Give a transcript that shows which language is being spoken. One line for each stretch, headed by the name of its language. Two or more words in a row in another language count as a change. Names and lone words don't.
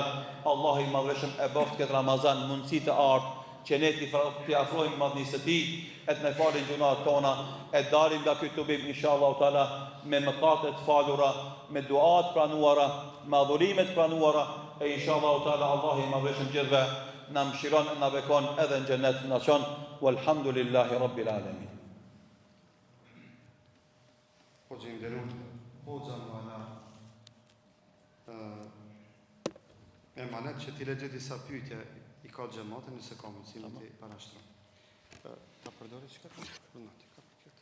Albanian: Allahu i Madhëshëm e boft këtë Ramazan mundësi të artë që ne t'i afrojmë madhënisë së tij, e të na falin gjunat tona, e dalim nga ky tubim
Arabic: إن شاء الله تعالى
Albanian: me mëkate të falura, me duat pranuara, me adhurime të pranuara, e
Arabic: إن شاء الله تعالى
Albanian: Allahu i Madhëshëm gjithve na mëshiron, na bekon edhe në xhenet na çon.
Arabic: والحمد لله رب العالمين.
Albanian: Hoxha nderuar, hoxha mana emanet që ti lexoj disa pyetje i ka xhamatin nëse ka mundësi ti parashtron. Ta përdorë çka ka punati ka pyetje.